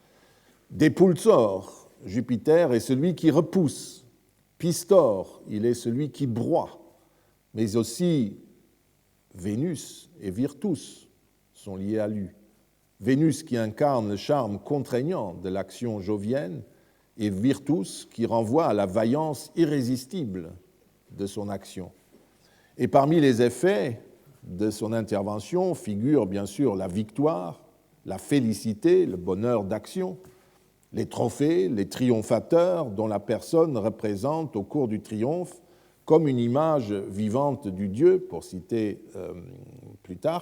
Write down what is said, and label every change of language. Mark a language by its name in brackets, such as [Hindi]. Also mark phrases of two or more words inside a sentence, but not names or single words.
[French] Depulsor, Jupiter est celui qui repousse. Pistor, il est celui qui broie. Mais aussi Vénus et Virtus sont liés à lui. Vénus qui incarne le charme contraignant de l'action jovienne, et Virtus qui renvoie à la vaillance irrésistible de son action. Et parmi les effets de son intervention figurent bien sûr la victoire, la félicité, le bonheur d'action, les trophées, les triomphateurs dont la personne représente au cours du triomphe comme une image vivante du Dieu, pour citer Plutarque.